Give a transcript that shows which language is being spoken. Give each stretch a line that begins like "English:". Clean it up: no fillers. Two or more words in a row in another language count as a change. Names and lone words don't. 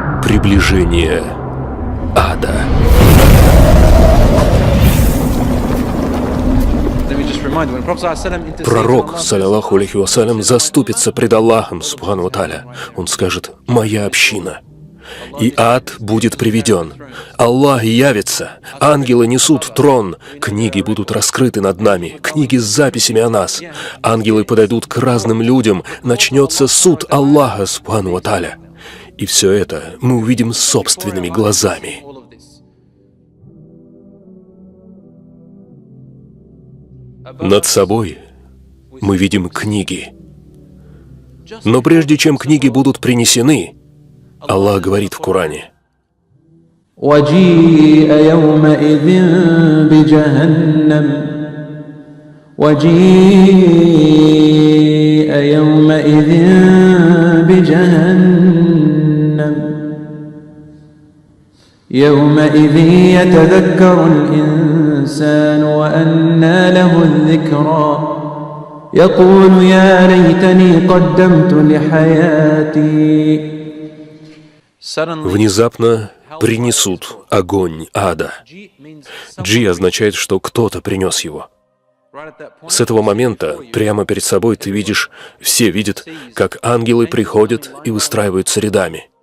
Russian: Приближение ада. Пророк,
Arabic: صلى الله عليه وسلم,
Russian: заступится пред Аллахом,
Arabic: سبحانه وتعالى.
Russian: Он скажет: «Моя община». И ад будет приведен. Аллах явится, ангелы несут трон, книги будут раскрыты над нами, книги с записями о нас. Ангелы подойдут к разным людям, начнется суд Аллаха,
Arabic: سبحانه وتعالى.
Russian: И все это мы увидим собственными глазами. Над собой мы видим книги. Но прежде чем книги будут принесены, Аллах говорит в Коране:
Arabic: وَجِيءَ يَوْمَئِذٍ بِجَهَنَّمَ يَوْمَئِذٍ يَتَذَكَّرُ الْإِنسَانُ وَأَنَّى لَهُ الذِّكْرَى يَقُولُ يَا لَيْتَنِي قَدَّمْتُ لِحَيَاتِي.
Russian: Внезапно принесут огонь ада. Джи означает, что кто-то принес его. С этого момента прямо перед собой ты видишь, все видят, как ангелы приходят и выстраиваются рядами.